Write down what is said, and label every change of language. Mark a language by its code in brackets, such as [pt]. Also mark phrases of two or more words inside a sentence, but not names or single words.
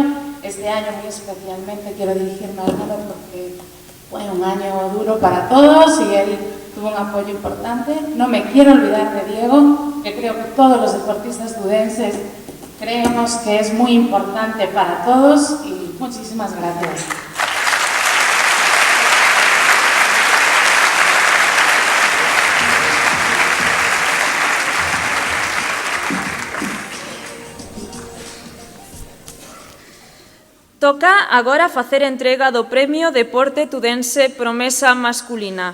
[es] Este año muy especialmente quiero dirigirme al Álvaro porque fue un año duro para todos y él tuvo un apoyo importante. No me quiero olvidar de Diego, que creo que todos los deportistas tudenses creemos que es muy importante para todos y muchísimas gracias. [gl] Toca agora facer entrega do Premio Deporte Tudense Promesa Masculina.